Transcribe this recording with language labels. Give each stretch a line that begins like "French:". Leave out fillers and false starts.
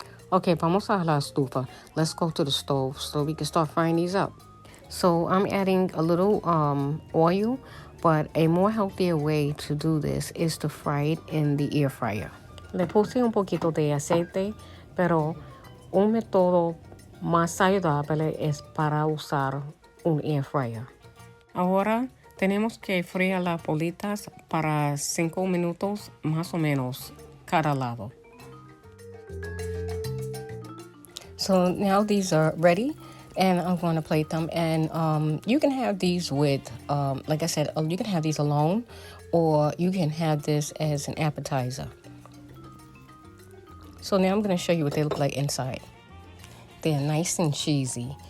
English: Okay,
Spanish: vamos a la estufa.
English: Let's go to the stove so we can start frying these up. So I'm adding a little oil, but a more healthier way to do this is to fry it in the air fryer.
Spanish: Le puse un poquito de aceite, pero un método más saludable es para usar un air fryer. Ahora tenemos que freír las bolitas para 5 minutos más o menos cada lado.
English: So now these are ready, and I'm going to plate them. And you can have these with, like I said, you can have these alone, or you can have this as an appetizer. So now I'm going to show you what they look like inside. They're nice and cheesy.